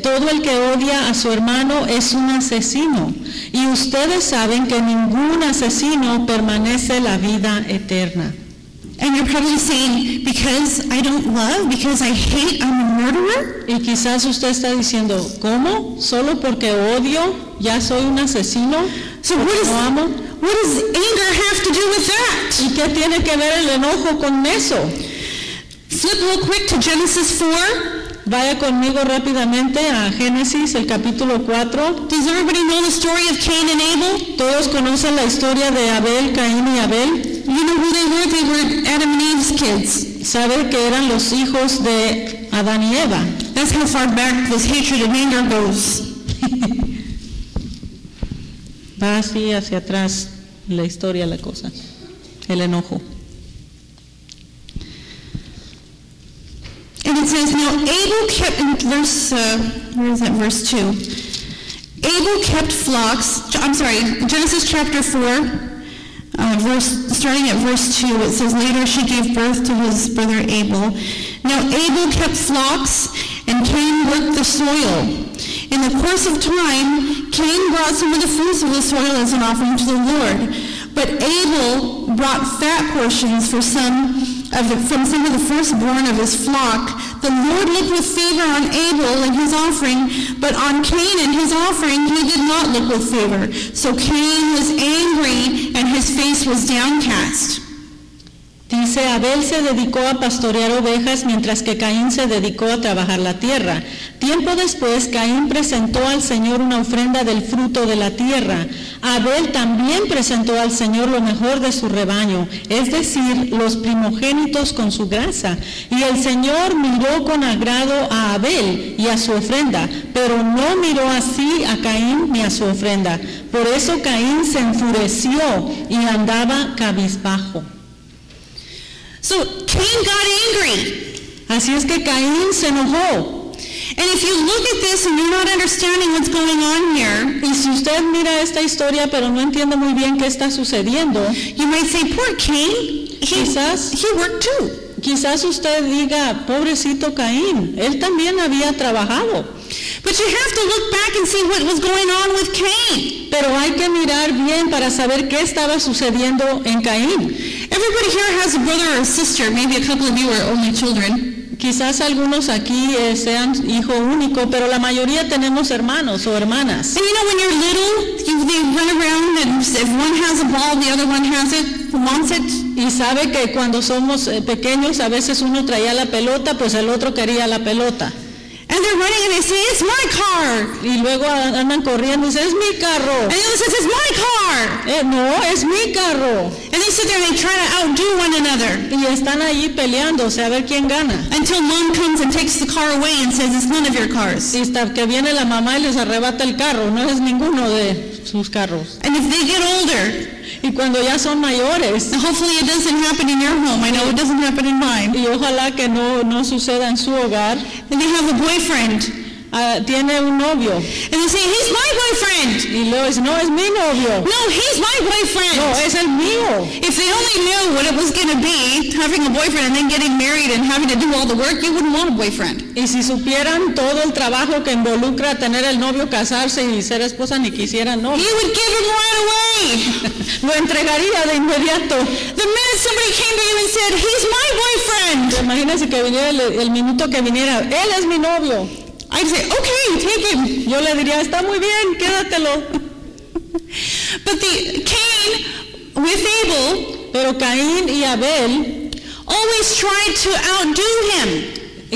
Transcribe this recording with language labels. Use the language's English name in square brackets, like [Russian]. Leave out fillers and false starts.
[Spanish] Todo el que odia a su hermano es un asesino. Y ustedes saben que ningún asesino permanece la vida eterna. [English] And you're probably saying, because I don't love, because I hate, I'm a murderer? [Spanish] Y quizás usted está diciendo, ¿cómo? ¿Solo porque odio, ya soy un asesino? [English] So what, [Spanish] no amo? [English] What does anger have to do with that? [Spanish] ¿Y qué tiene que ver el enojo con eso? [English] Flip real quick to Genesis 4. [Spanish] Vaya conmigo rápidamente a Génesis, el capítulo 4. [English] Does everybody know the story of Cain and Abel? [Spanish] ¿Todos conocen la historia de Abel, Caín y Abel? [English] You know who they were Adam and Eve's kids. [Spanish] ¿Sabe que eran los hijos de Adán y Eva? [English] That's how far back this hatred and anger goes. [Spanish] Va así hacia atrás la historia, la cosa, el enojo. [English] And it says, now Abel kept, in verse 2, Abel kept flocks, I'm sorry, Genesis chapter 4, starting at verse 2, it says, later she gave birth to his brother Abel. Now Abel kept flocks, and Cain worked the soil. In the course of time, Cain brought some of the fruits of the soil as an offering to the Lord. But Abel brought fat portions from some of the firstborn of his flock. The Lord looked with favor on Abel and his offering, but on Cain and his offering he did not look with favor. So Cain was angry and his face was downcast. [Spanish] Dice, Abel se dedicó a pastorear ovejas mientras que Caín se dedicó a trabajar la tierra. Tiempo después, Caín presentó al Señor una ofrenda del fruto de la tierra. Abel también presentó al Señor lo mejor de su rebaño, es decir, los primogénitos con su grasa. Y el Señor miró con agrado a Abel y a su ofrenda, pero no miró así a Caín ni a su ofrenda. Por eso Caín se enfureció y andaba cabizbajo. [English] So Cain got angry. [Spanish] Así es que Caín se enojó. [English] And if you look at this and you're not understanding what's going on here, [Spanish] y si usted mira esta historia pero no entiende muy bien qué está sucediendo, [English] you might say, poor Cain, [Spanish] quizás, he [English] worked too. [Spanish] Quizás usted diga, pobrecito Caín, él también había trabajado. [English] But you have to look back and see what was going on with Cain. [Spanish] Pero hay que mirar bien para saber qué estaba sucediendo en Caín. [English] Everybody here has a brother or a sister. Maybe a couple of you are only children. [Spanish] Quizás algunos aquí sean hijo único, pero la mayoría tenemos hermanos o hermanas. [English] And you know when you're little, they run around and if one has a ball, the other one has it, wants it. [Spanish] Y sabe que cuando somos pequeños, a veces uno traía la pelota, pues el otro quería la pelota. [English] And they're running and they say, it's my car. [Spanish] Y luego andan corriendo y dicen, es mi carro. [English] And the other says, it's my car. [Spanish] No, es mi carro. [English] And they sit there and they try to outdo one another. [Spanish] Y están ahí peleándose a ver quién gana. [English] Until mom comes and takes the car away and says, it's none of your cars. [Spanish] Y hasta que viene la mamá y les arrebata el carro. No es ninguno de sus carros. [English] And if they get older. [Spanish] Y cuando ya son mayores. [English] And hopefully it doesn't happen in your home. I know it doesn't happen in mine. [Spanish] Y ojalá que no suceda en su hogar. [English] And they have a boyfriend. [Spanish] Tiene un novio. [English] And they say, he's my boyfriend. [Spanish] Y luego dice, no, es mi novio. [English] No, he's my boyfriend. [Spanish] No, es el mío. [English] If they only knew what it was going to be, having a boyfriend and then getting married and having to do all the work, you wouldn't want a boyfriend. [Spanish] Y si supieran todo el trabajo que involucra tener el novio, casarse y ser esposa, ni quisieran novio. [English] He would give him right away. [Spanish] Lo entregaría de inmediato. [English] The minute somebody came to you and said, he's my boyfriend. [Spanish] Imagínese que viniera el minuto que viniera, él es mi novio. [English] I'd say, okay, take him. [Spanish] Yo le diría, está muy bien, quédatelo. [English] But the Cain with Abel, [Spanish] pero Caín y Abel, [English] always tried to outdo him.